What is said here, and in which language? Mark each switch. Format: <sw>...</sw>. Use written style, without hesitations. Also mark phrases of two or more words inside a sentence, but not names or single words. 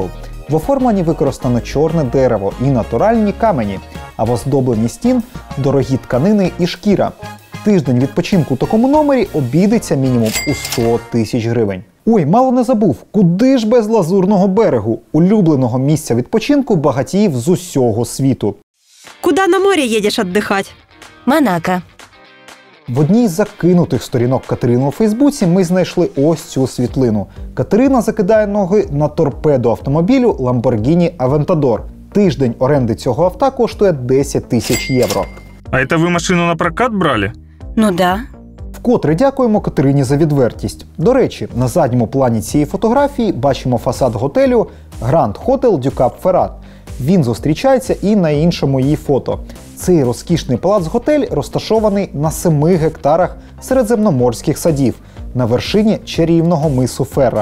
<uk>В оформленні використано чорне дерево і натуральні камені, а в оздобленні стін – дорогі тканини і шкіра. Тиждень відпочинку у такому номері обійдеться мінімум у 100 000 гривень. Ой, мало не забув, куди ж без Лазурного берегу, улюбленого місця відпочинку багатіїв з усього світу.</uk> <ru>Куда на море едешь отдыхать? Монако.</ru> <uk>В одній з закинутих сторінок Катерини у Фейсбуці ми знайшли ось цю світлину. Катерина закидає ноги на торпеду автомобілю Lamborghini Aventador. Тиждень оренди цього авто коштує 10 тисяч євро.</uk> <ru>А это вы машину на прокат брали? Ну да.</ru> <uk>Вкотре дякуємо Катерині за відвертість. До речі, на задньому плані цієї фотографії бачимо фасад готелю Grand Hotel du Cap Ferrat. Він зустрічається і на іншому її фото. Цей розкішний палац-готель розташований на 7 гектарах середземноморських садів на вершині чарівного мису Ферра.</uk>